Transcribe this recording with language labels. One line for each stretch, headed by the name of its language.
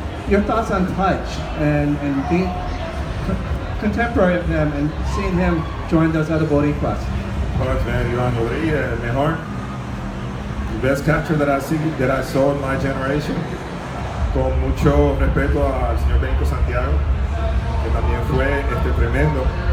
English: Your thoughts on Touch and being contemporary of him and seeing him join those other Boricuas?
Spanish: Touch, man, Iván Rodríguez, el mejor.
English: The best catcher that I saw in my generation.
Spanish: Con mucho respeto al señor Benito Santiago, que también fue tremendo.